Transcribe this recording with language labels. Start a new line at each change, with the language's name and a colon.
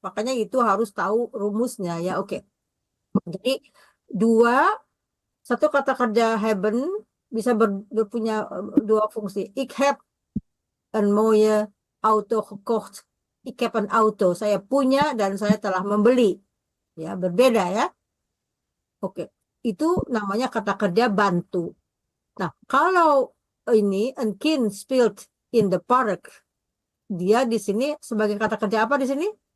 Indonesian: Makanya itu harus tahu rumusnya ya. Oke. Jadi satu kata kerja hebben bisa punya dua fungsi.
Dutch: Ik heb een mooie auto gekocht. Ik heb een auto.
Indonesian: Saya punya dan saya telah membeli. Ya, berbeda ya. Oke. Itu namanya kata kerja bantu. Nah, kalau ini
Dutch: een kind speelt in the park,
Indonesian: dia di sini sebagai kata kerja apa di sini?